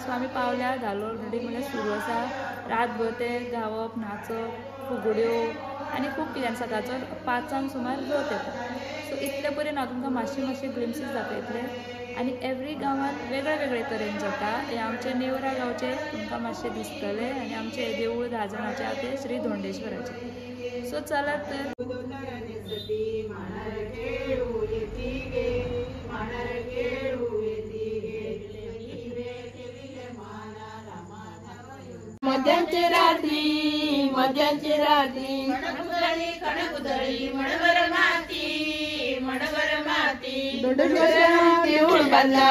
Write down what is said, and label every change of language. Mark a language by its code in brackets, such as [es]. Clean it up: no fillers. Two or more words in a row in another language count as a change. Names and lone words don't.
[kok] सो आमी पावल्या, धालो ऑलरेडी म्हळ्यार सुरू आसा, रातभर ते गावप, नाचप, फुगड्यो आनी खूब कितें, सकाळचो 5 सुमार जोत येता। सो इतले पर्यंत हांव तुमकां मातशे ग्लिम्सीस दाखयतलें आनी एवरी गांवांत वेगळे वेगळे तरेन जाता। हे आमचे नेवरा गांवचे तुमकां मातशें दिसतलें आनी आमचें देवूळ राजणाचें आहा तें श्री धोंडेश्वराचें। सो चलात तर। मध्यांची रात्री खणकुदळी मणभर माती दोडेश्वरान देऊळ बांधला।